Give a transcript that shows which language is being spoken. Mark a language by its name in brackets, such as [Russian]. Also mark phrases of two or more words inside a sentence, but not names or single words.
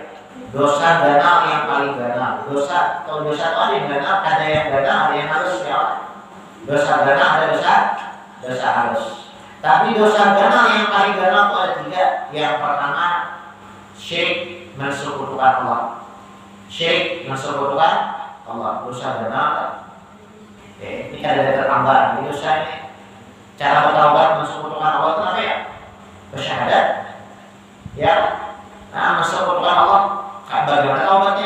[Indonesian] Dosa genal yang paling genal. Dosa itu ada yang genal, ada yang genal, ada yang halus ya. Dosa genal ada dosa halus. Tapi dosa genal yang paling genal itu ada 3. Yang pertama, syirik, mensekutukan Allah. Syirik, mensekutukan Allah. Dosa genal. Ini ada tambahan. Ini dosa ini. Cara bertaubat mensekutukan Allah itu apa ya? Bersyahadat. Ya. Nah, mensekutukan Allah. Bagaimana taubatnya?